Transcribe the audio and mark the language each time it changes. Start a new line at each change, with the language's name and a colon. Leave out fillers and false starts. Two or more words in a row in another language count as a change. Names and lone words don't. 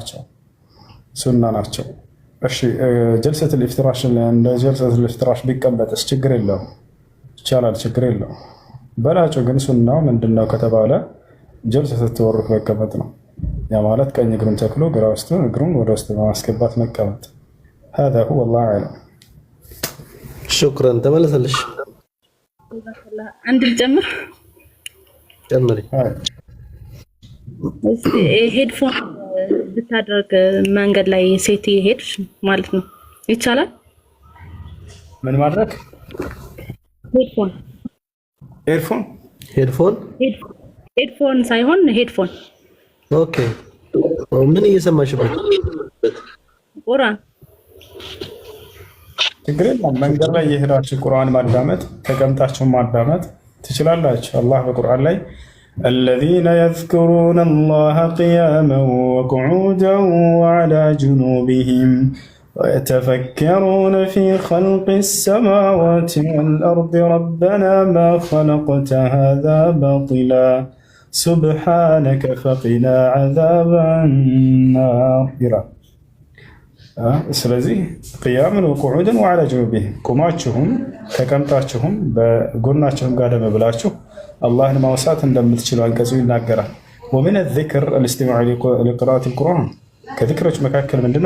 Amharic: ናቸው። እሺ
Arabic: جلسة الافتراش
Amharic: እንደ
Arabic: جلسة الافتراش
Amharic: ቢቀመጥስ ችግር የለውም፣ ይቻላል፣ ችግር የለውም። በላጩ ግን ሱናው ምንድነው ከተባለ
Arabic: جلسة التورك
Amharic: መቀመጥ ነው። ያ ማለት ቀኝ እግሩን ተክሎ ግራ ውስጥ እግሩን ወደ ውስጥ በማስገባት መቀመጥ።
Arabic: هذا هو الله اعلم.
Amharic: شكرا ተመለሰልሽ። አንድ ልጨምር ጨምሪ። ሄድፎን ብታደርግ መንገድ ላይ ሴት ሄድሽ ማለት ነው ይቻላል? ምን ማድረግ? ሄድፎን ሳይሆን ሄድፎን። ኦኬ ምን እየሰማሽበት? ቁርአን። ችግር የለም። መንገድ ላይ የሄዳችሁ ቁርአን ማዳመጥ ተቀምጣችሁ ማዳመጥ ትችላላችሁ። አላህ በቁርአን ላይ
Arabic: الذين يذكرون الله قياما وقعودا وعلى جنوبهم ويتفكرون في خلق السماوات والأرض ربنا ما خلقت هذا باطلا سبحانك فقنا عذاب النار.
Amharic: ስለዚህ
Arabic: قياما وقعودا وعلى جنوبهم
Amharic: ቁማችሁም ተቀምጣችሁም በጎናችሁም ጋደም ብላችሁ አላህን ማውሳት እንደምትችሉ አንቀጹ ይናገራል።
Arabic: ومن ذكر الاستماع لقراءة القرآن
Amharic: ከዚክሮች መካከል ምንድነው?